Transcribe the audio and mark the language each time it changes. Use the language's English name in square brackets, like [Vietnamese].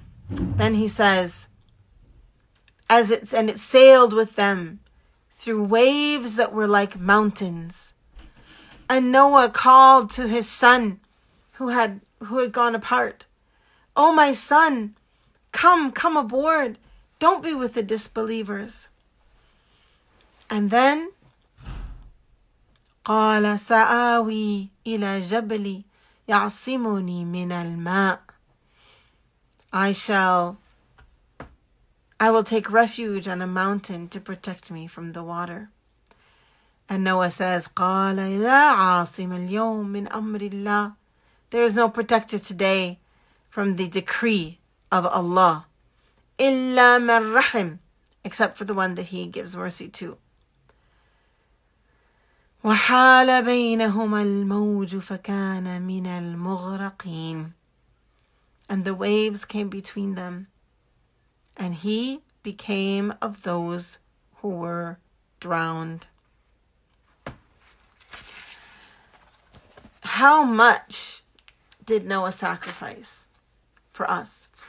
[English] Then he says, it sailed with them through waves that were like mountains. And Noah called to his son who had gone apart, "Oh my son, come aboard. Don't be with the disbelievers." And then [Arabic] قال سآوي إلى جبل يعصمني من الماء. [English] I will take refuge on a mountain to protect me from the water. And Noah says, [Arabic] قال لا عاصم اليوم من أمر الله. [English] There is no protector today from the decree of Allah. [Arabic] إلا من رحم, [English] except for the one that He gives mercy to. [Arabic] وحال بينهما الموج فكان من المغرقين. [English] And the waves came between them, and he became of those who were drowned. How much did Noah sacrifice for us?